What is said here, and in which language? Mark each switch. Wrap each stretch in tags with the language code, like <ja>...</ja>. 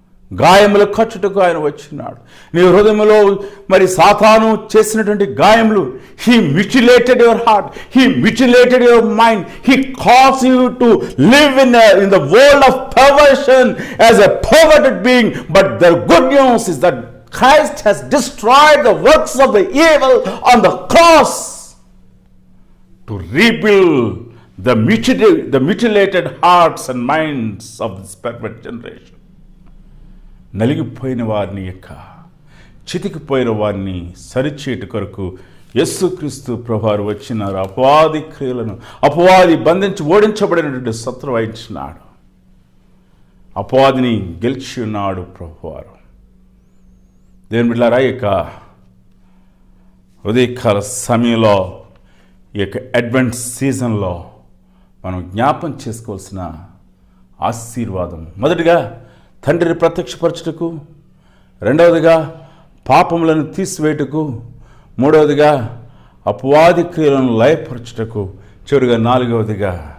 <te>గాయములు కట్టుటకు ఆయన వచ్చినాడు. నీ హృదయంలో మరి సాతాను చేసినటువంటి గాయములు,</te> <en>He mutilated your heart, he mutilated your mind, he calls you to live in the world of perversion as a perverted being. But the good news is that Christ has destroyed the works of the evil on the cross to rebuild the mutilated hearts and minds of this perverted generation.</en> <te>నలిగిపోయిన వారిని చితికిపోయిన వారిని సరిచేటు కొరకు యేసుక్రీస్తు ప్రభువారు వచ్చినారు. అపవాది క్రియలను, అపవాది బంధించి ఓడించబడినటువంటి శత్రువు వహించినాడు. అపవాదిని గెలిచి ఉన్నాడు ప్రభువారు. దేవుని బిడ్డలారా, ఈ యొక్క ఉదయకాల సమయంలో, ఈ యొక్క అడ్వెంట్ సీజన్లో మనం జ్ఞాపం చేసుకోవాల్సిన ఆశీర్వాదం, మొదటిగా తండ్రిని ప్రత్యక్షపరచుటకు, రెండవదిగా పాపములను తీసివేయుటకు, మూడవదిగా అపవాది క్రియలను లయపరచుటకు, చివరిగా నాలుగవదిగా</te>